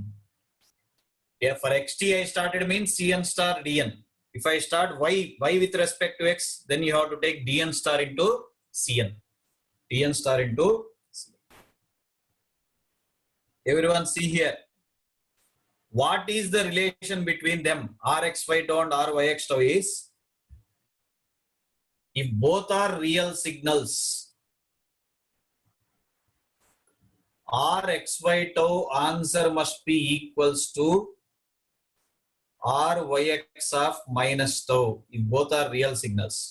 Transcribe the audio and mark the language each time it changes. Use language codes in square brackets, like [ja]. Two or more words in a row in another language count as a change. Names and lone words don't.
[en] Yeah, for xt I started means cn star dn. If I start y with respect to x, then you have to take dn star into cn. dn star into cn. Everyone see here. What is the relation between them? Rxy tau and Ryx tau is, if both are real signals, Rxy tau answer must be equals to Ryx of minus tau, if both are real signals.